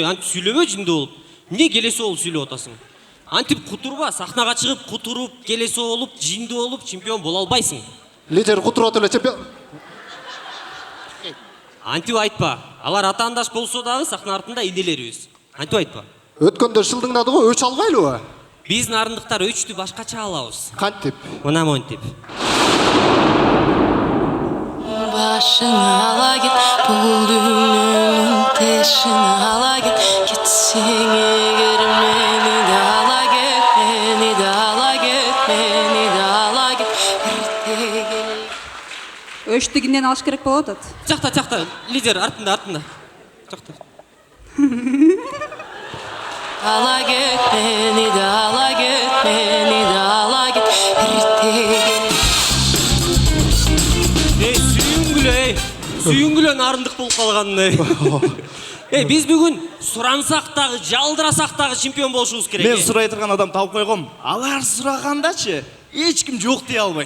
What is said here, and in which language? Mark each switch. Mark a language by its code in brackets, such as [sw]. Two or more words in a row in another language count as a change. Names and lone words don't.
[ky] Антип сүйлөбө жинди болуп. Не келеси болуп сүйлөп атасың? Антип кутурба, сахнага чыгып, кутуруп, келеси болуп, жинди болуп, чемпион боло албайсың. Лидер кутуруп эле чемпион. Антип айтпа. Алар атаандаш болсо дагы сахна артында инелерибиз. Антип айтпа. Өткөндө шылдыңдады го, өч албайлыбы? Биз нарындыктар өчтү башкача алабыз. Кантип? Мына монтип. [tr] Başını ala git, bul düğünün peşini ala git. Gitsin eğer beni de ala git, beni de ala git, beni de ala git. [ky] Өштігінен алыш керек болот атат. Жакта, лидер артында. Жакта. [tr] Ala git, beni de ala git, beni de ala git. [ky] Сүйүнгүлө нарындык болуп калгандай. Биз бүгүн сурансак дагы, жалдырасак дагы чемпион болушубуз керек. Мен сурай турган адам тауып койгом. Алар сурагандачы, эч ким жок дей албайт.